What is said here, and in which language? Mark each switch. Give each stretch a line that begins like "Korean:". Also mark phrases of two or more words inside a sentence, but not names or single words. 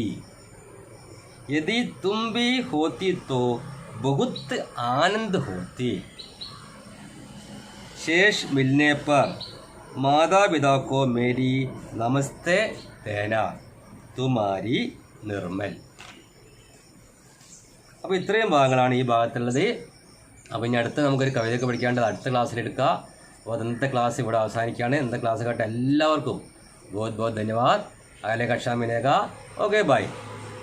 Hindi: यदि तुम भी होती तो बहुत आनंद होती. शेष मिलने पर माता पिता को मेरी नमस्ते देना. तुम्हारी निर्मल.
Malayalam: അപ്പോൾ ഇത്രയും ഭാഗങ്ങളാണ് ഈ ഭാഗത്തുള്ളത്. അപ്പോൾ ഇനി അടുത്ത് നമുക്കൊരു കവിതയൊക്കെ പഠിക്കാണ്ട് അടുത്ത ക്ലാസ്സിലെടുക്കുക. അപ്പോൾ ഇന്നത്തെ ക്ലാസ് ഇവിടെ അവസാനിക്കുകയാണ്. ഇന്നത്തെ ക്ലാസ് കേട്ട എല്ലാവർക്കും
Hindi: बहुत बहुत धन्यवाद. अगले कक्षा मिलेगा.
English: ok bye.